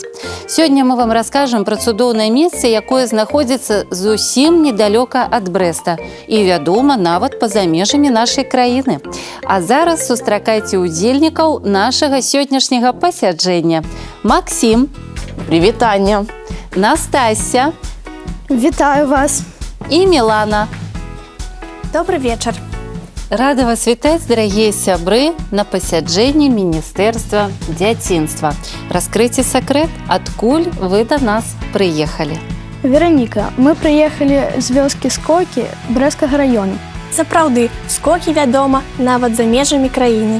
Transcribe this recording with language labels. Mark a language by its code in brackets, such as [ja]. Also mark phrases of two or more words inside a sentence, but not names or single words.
[be] Сёння мы вам раскажам пра цудоўнае месца, якое знаходзіцца зусім недалёка ад Брэста і вядома нават па-за межамі нашай краіны. А зараз сустракайце удзельнікаў нашага сённяшняга пасяджэння. Максим. [ru] Привет, Аня. [be] Настасья. Вітаю вас. [ru] И Милана. Добрый вечер. [be] Рада вас вітаць, дарагія сябры, на пасяджэнні Міністэрства дзяцінства. Раскрыйце сакрэт, адкуль вы да нас прыехалі. Вероніка, мы прыехалі з вёскі Скокі Брэсцкага раёну. Сапраўды, Скокі вядома нават за межамі краіны.